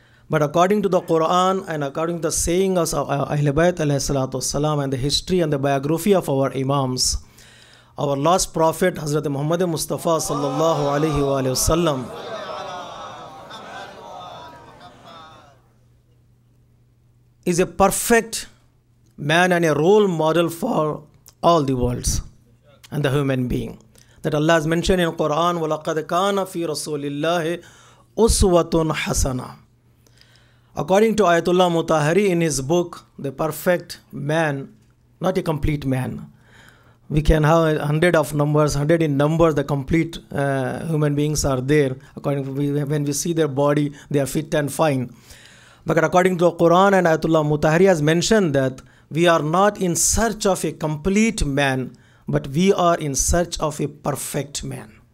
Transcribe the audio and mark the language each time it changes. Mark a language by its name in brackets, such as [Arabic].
[English] But according to the Quran and according to the sayings of Ahl Bayt alayhi salatu wassalam and the history and the biography of our Imams, our last Prophet, Hazrat Muhammad Mustafa sallallahu alayhi wa sallam, is a perfect man and a role model for all the worlds and the human being. That Allah has mentioned in Quran, [Arabic] وَلَقَدْ كَانَ فِي رَسُولِ اللَّهِ أُسْوَةٌ حَسَنَةٌ. [English] According to Ayatollah Mutahari in his book, The Perfect Man, not a complete man. We can have 100 of numbers, 100 in numbers, the complete human beings are there. According to, when we see their body, they are fit and fine. But according to the Quran and Ayatollah Mutahari has mentioned that we are not in search of a complete man, but we are in search of a perfect man.